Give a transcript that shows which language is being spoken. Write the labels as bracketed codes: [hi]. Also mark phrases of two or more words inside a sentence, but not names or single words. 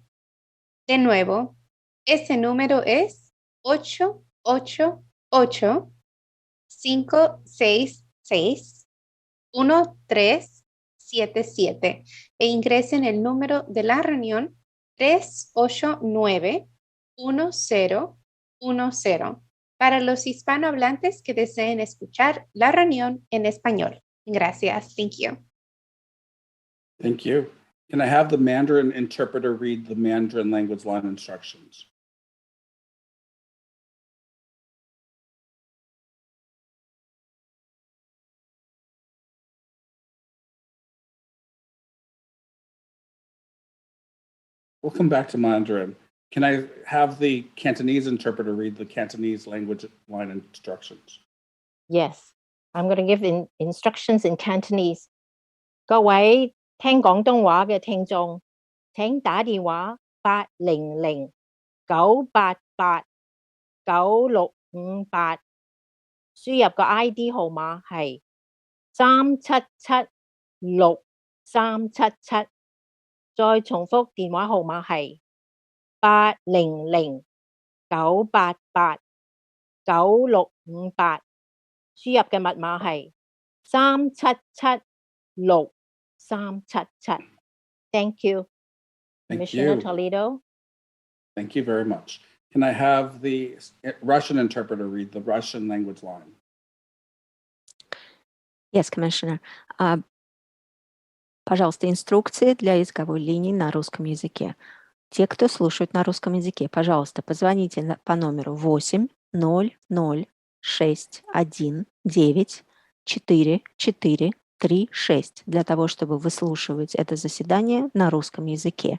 [es] De nuevo, ese número es 888-566-1377 e ingresen el número de la reunión 389-1010 para los hispanohablantes que deseen escuchar la reunión en español. Gracias. [en] Thank you. Thank you. Can I have the Mandarin interpreter read the Mandarin language line instructions? We'll come back to Mandarin. Can I have the Cantonese interpreter read the Cantonese language line instructions? Yes, I'm going to give instructions in Cantonese. [yue] 各位聽廣東話嘅聽眾，請打電話800-988-9658，輸入個 ID 號碼係377-6377。再重複電話號碼係800-988-9658，輸入嘅密碼係 377-6377。 [en] Thank you. Commissioner Toledo. Thank you very much. Can I have the Russian interpreter read the Russian language line? Yes, Commissioner. [ru] Пожалуйста, инструкции для языковой линии на русском языке. Те, кто слушают на русском языке, пожалуйста, позвоните по номеру 800-619-4436 для того, чтобы выслушивать это заседание на русском языке.